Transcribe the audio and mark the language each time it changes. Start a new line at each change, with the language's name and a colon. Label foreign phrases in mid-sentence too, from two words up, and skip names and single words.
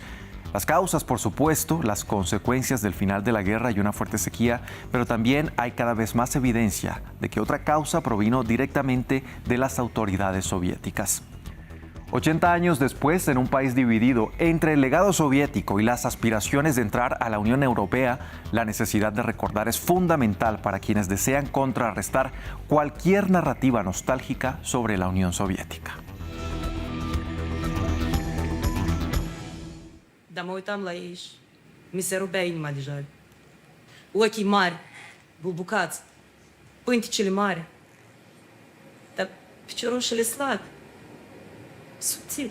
Spanish: Las causas, por supuesto, las consecuencias del final de la guerra y una fuerte sequía, pero también hay cada vez más evidencia de que otra causa provino directamente de las autoridades soviéticas. 80 años después, en un país dividido entre el legado soviético y las aspiraciones de entrar a la Unión Europea, la necesidad de recordar es fundamental para quienes desean contrarrestar cualquier narrativa nostálgica sobre la Unión Soviética.
Romanian: Dar mă uitam la ei și mi se rupea inima deja. Ochii mari, bubucați, pânticele mari, dar piciorușele slabe, subțiri.